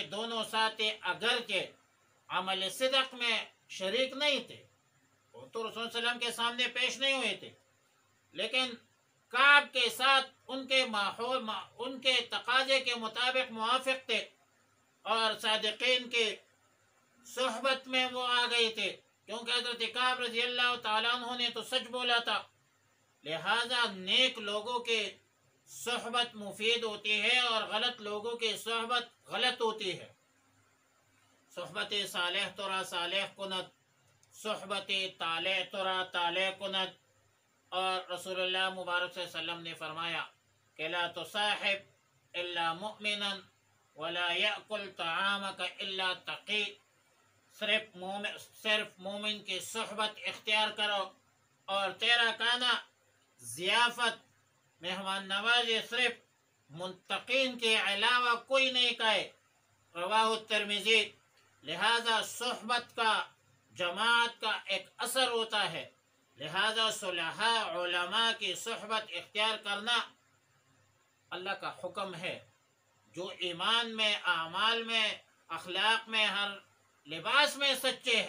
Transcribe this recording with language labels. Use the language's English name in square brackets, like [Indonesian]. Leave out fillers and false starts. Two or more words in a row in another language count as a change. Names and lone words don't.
[Urdu] دونوں ساتھی اگرچہ عمل صدق میں شریک نہیں تھے، وہ تو رسول [Arabic] صلی اللہ علیہ وسلم [Urdu] کے سامنے پیش نہیں ہوئے تھے، لیکن کعب کے ساتھ ان کے ماحول، ان کے تقاضے کے مطابق موافق تھے اور صادقین کے صحبت میں وہ آ گئے تھے، کیونکہ حضرت کعب [Arabic] رضی اللہ تعالیٰ عنہ [Urdu] نے تو سچ بولا تھا۔ لہذا نیک لوگوں کے صحبت مفید ہوتی ہے اور غلط لوگوں کی صحبت غلط ہوتی ہے۔ [Persian] صحبت صالح ترا صالح کند، صحبت طالح ترا طالح کند۔ [Urdu] اور رسول اللہ مبارک [Arabic] صلی اللہ علیہ وسلم [Urdu] نے فرمایا کہ [Arabic] لا تصاحب الا مؤمنا ولا یأکل طعامک الا تقی، [Urdu] صرف مومن کی صحبت اختیار کرو اور تیرا کھانا، ضیافت، مہمان نوازی صرف منتقین کے علاوہ کوئی نہیں کھائے، [Arabic] رواہ الترمذی۔ [Urdu] لہذا صحبت کا، جماعت کا ایک اثر ہوتا ہے، لہذا صلحاء علماء کی صحبت اختیار کرنا اللہ کا حکم ہے، جو ایمان میں، اعمال میں، اخلاق میں، ہر لباس میں سچے ہیں۔